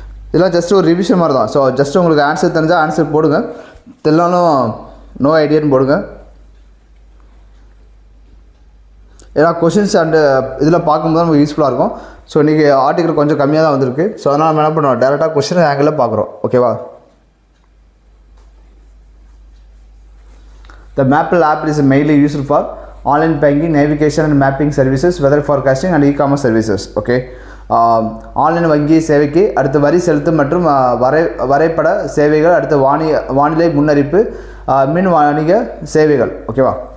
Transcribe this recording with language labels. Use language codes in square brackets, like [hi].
[ta] இதெல்லாம் ஜஸ்ட் ஒரு ரிவிஷன் மாதிரி தான். ஸோ ஜஸ்ட் உங்களுக்கு ஆன்சர் தெரிஞ்சால் ஆன்சர் போடுங்க, தெரியலனாலும் நோ ஐடியான்னு போடுங்க. ஏன்னா கொஷின்ஸ் அண்டு இதில் பார்க்கும்போது நமக்கு யூஸ்ஃபுல்லாக இருக்கும். ஸோ இன்றைக்கி ஆர்டிக்கல் கொஞ்சம் கம்மியாக தான் வந்திருக்கு. ஸோ அதனால் நம்ம என்ன பண்ணுவோம், டேரெக்டாக கொஷின் ஆங்கிளில் பார்க்குறோம். ஓகேவா? [en] The Maple app is mainly used for online banking, navigation and mapping services, weather forecasting and e-commerce services. Okay. [ta] Online வங்கி சேவைக்கு, அடுத்து வரி செலுத்து மற்றும் வரைபட சேவைகள், அடுத்து வானிலை முன்னறிப்பு, மின் வணிக சேவைகள். ஓகேவா?